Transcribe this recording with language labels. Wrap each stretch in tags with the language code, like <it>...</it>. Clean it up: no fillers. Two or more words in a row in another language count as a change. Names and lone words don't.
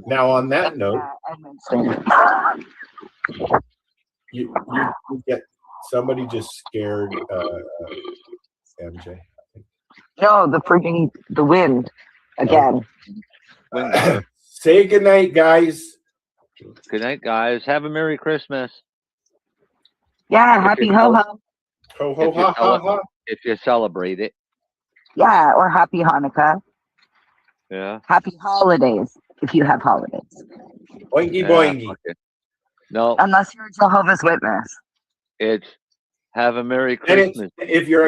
<en>Now, on that note, you get somebody just scared MJ. No, the wind again. Say goodnight, guys. Good night, guys. Have a Merry Christmas. Yeah, happy ho ho. Ho ho ha ha ha. If you celebrate it. Yeah, or happy Hanukkah. Yeah. Happy holidays if you have holidays. Boingy Yeah, boingy. okay. No, Unless you're a Jehovah's Witness. it's have a Merry Then it's, Christmas, if you're</en>